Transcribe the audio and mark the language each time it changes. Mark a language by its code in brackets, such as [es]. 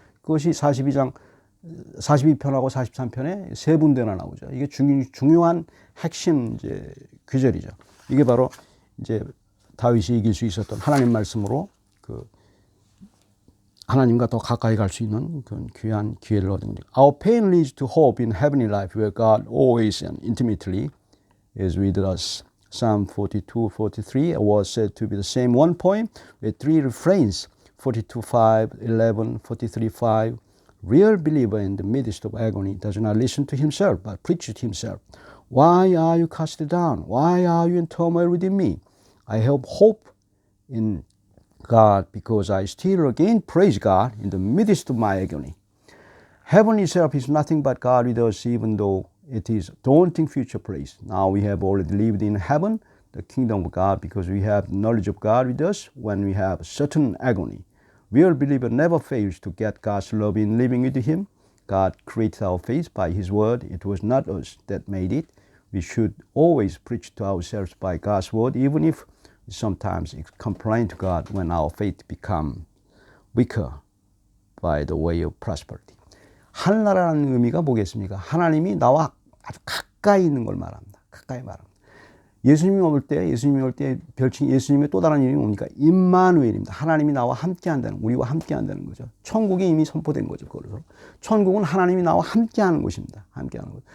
[ko] 그것이 42편하고 43편에 세 군데나 나오죠. 이게 중요한 핵심 이제 구절이죠. 이게 바로 이제 다윗이 이길 수 있었던 하나님 말씀으로 그 하나님과 더 가까이 갈 수 있는 그런 귀한 기회를 얻은 거죠. [en] Our pain leads to hope in heavenly life, where God always and intimately is with us. Psalm 42, 43 was said to be the same one poem with three refrains: 42:5, 11, 43:5. Real believer in the midst of agony does not listen to himself, but preaches to himself. Why are you cast down? Why are you in turmoil within me? I have hope in God because I still again praise God in the midst of my agony. Heaven itself is nothing but God with us, even though it is a daunting future place. Now we have already lived in heaven, the kingdom of God, because we have knowledge of God with us when we have certain agony. Real believer never fails to get God's love in living with Him. God created our faith by His word. It was not us that made it. We should always preach to ourselves by God's word, even if we sometimes complain to God when our faith becomes weaker by the way of prosperity. [ko] 하늘나라라는 의미가 뭐겠습니까? 하나님이 나와 아주 가까이 있는 걸 말합니다. 가까이 말합니다. 예수님이 올 때 별칭 예수님의 또 다른 이름이 뭡니까? 임마누엘입니다. 하나님이 나와 함께한다는, 우리와 함께한다는 거죠. 천국이 이미 선포된 거죠. 그래서 천국은 하나님이 나와 함께하는 곳입니다. 함께하는 곳.